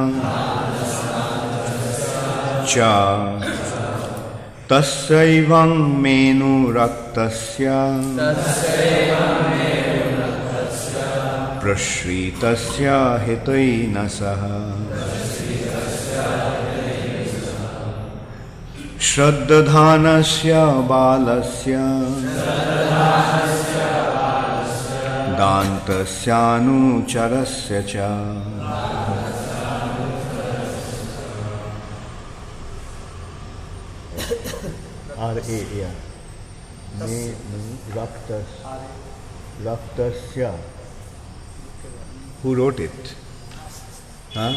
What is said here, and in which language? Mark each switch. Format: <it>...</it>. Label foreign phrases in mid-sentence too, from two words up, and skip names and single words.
<sa>cha tasyaivam menu raktasya prashritasya hitaina saha Shraddadhanasya balasya dantasyanucharasya cha.</sa> <en>R-A, yeah. Raktasya. Who wrote it? Huh?</en>